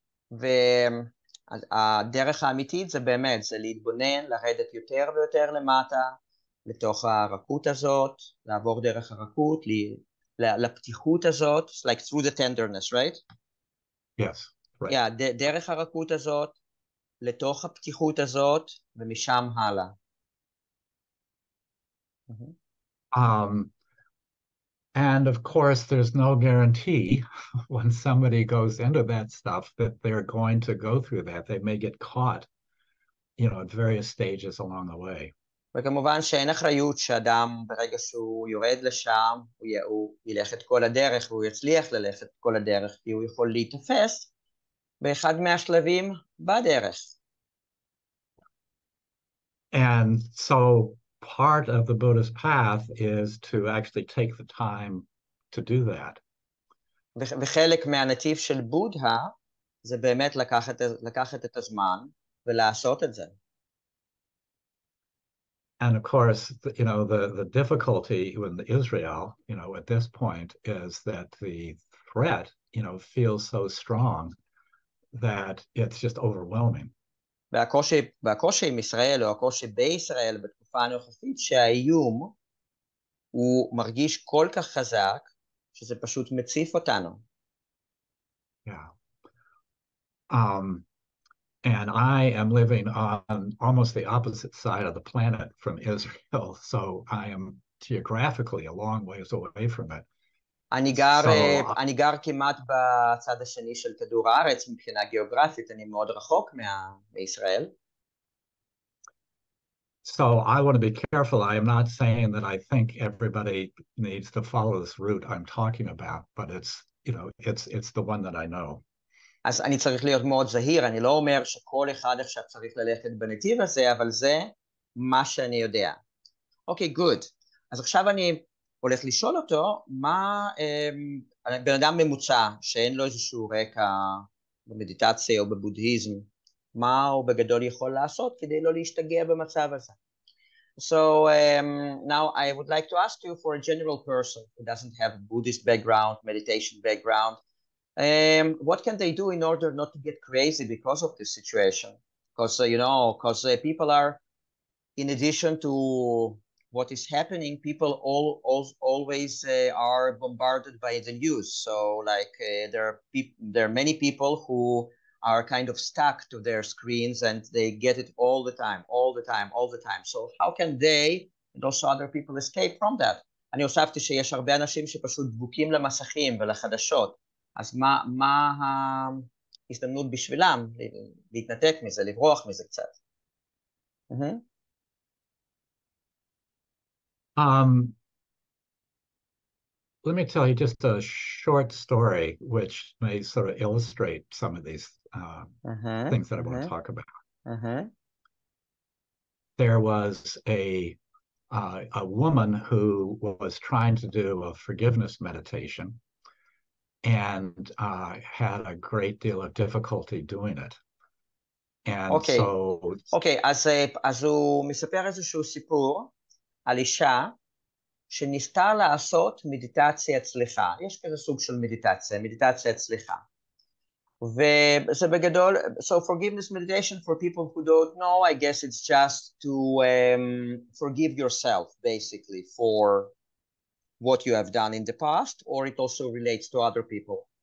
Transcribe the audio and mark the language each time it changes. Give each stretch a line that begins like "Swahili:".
Hebrew: והדרך האמיתית זה באמת, זה להתבונן, לרדת יותר ויותר למטה, לתוך הרכות הזאת, לעבור דרך הרכות, לפתיחות הזאת,
English: like through the tenderness, right? Yes, right.
Hebrew: Yeah, דרך הרכות הזאת, לתוך הפתיחות הזאת, ומשם הלאה.
English: And of course, there's no guarantee when somebody goes into that stuff that they're going to go through that. They may get caught, at various stages along the way.
Hebrew: וכמובן שאין אחריות שאדם ברגע שהוא יורד לשם, הוא ילך את כל הדרך, והוא יצליח ללכת את כל הדרך, כי הוא יכול להתאפס באחד מהשלבים בדרך.
English: And so part of the Buddhist path is to actually take the time to do that.
Hebrew: וחלק מהנתיב של בודהה זה באמת לקחת את הזמן ולעשות את זה.
English: And of course, the difficulty in Israel, at this point is that the threat, feels so strong that it's just overwhelming.
Hebrew: והקושי עם ישראל, או הקושי בישראל בתקופה הנוכחית, שהאיום הוא מרגיש כל כך חזק, שזה פשוט מציף אותנו.
English: Yeah. And I am living on almost the opposite side of the planet from Israel, so I am geographically a long ways away from it.
Hebrew: אני גר כמעט בצד השני של כדור הארץ, מבחינה גיאוגרפית, אני מאוד רחוק מישראל.
English: So I want to be careful. I am not saying that I think everybody needs to follow this route I'm talking about, but it's the one that I know.
Hebrew: אז אני צריך להיות מאוד זהיר, אני לא אומר שכל אחד עכשיו צריך ללכת בנתיב הזה, אבל זה מה שאני יודע. אוקיי, good. אז עכשיו אני הולך לשאול אותו, מה בן אדם ממוצע, שאין לו איזשהו רקע במדיטציה או בבודהיזם, מה הוא בגדול יכול לעשות כדי לא להשתגע במצב הזה.
English: So now I would like to ask you, for a general person who doesn't have a Buddhist background, meditation background, what can they do in order not to get crazy because of this situation? Because people are, in addition to what is happening, people always are bombarded by the news. So there are many people who are kind of stuck to their screens and they get it all the time. So how can they and also other people escape from that?
Hebrew: אני הוספתי שיש הרבה אנשים שפשוט דבוקים למסכים ולחדשות, אז מה ההזדמנות בשבילם להתנתק מזה, לברוח מזה קצת?
English: Let me tell you just a short story which may sort of illustrate some of these things that I want to talk about. There was a woman who was trying to do a forgiveness meditation and had a great deal of difficulty doing it. And
Hebrew: אוקיי, אז הוא מספר איזשהו סיפור על אישה שניסתה לעשות מדיטציית סליחה. יש כזה סוג של מדיטציה, מדיטציית סליחה. וזה בגדול,
English: so forgiveness meditation for people who don't know, I guess it's just to forgive yourself basically for what you have done in the past, or it also relates to other people?